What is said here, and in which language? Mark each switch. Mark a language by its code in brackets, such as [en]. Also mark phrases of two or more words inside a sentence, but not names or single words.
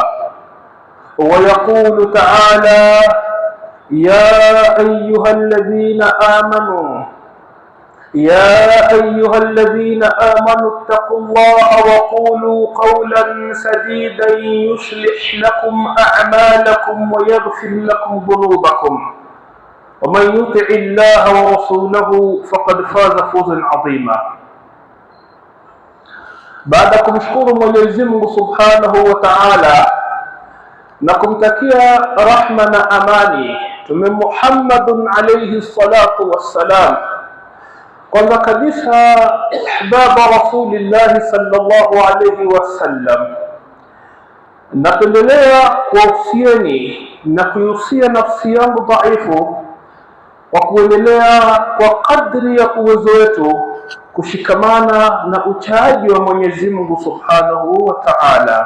[ar] ويقول تعالى: يا أيها الذين آمنوا اتقوا الله وقولوا قولا سديدا يصلح لكم أعمالكم ويغفر لكم ذنوبكم، ومن يطع الله ورسوله فقد فاز فوزا عظيما. [sw] بعد kumshukuru Mwenyezi Mungu [ar] سبحانه وتعالى [sw] na kumtakia rahma na amani Mtume Muhammadun [ar] عليه الصلاة والسلام, [sw] kwanza kabisa [ar] أحباب رسول الله صلى الله عليه وسلم, [sw] napendelea kuhusieni na kuhusia nafsi yangu dhaifu kwa kuendelea kwa kadri ya uwezo wetu kushikamana na uchaji wa Mwenyezi Mungu [ar] سبحانه وتعالى.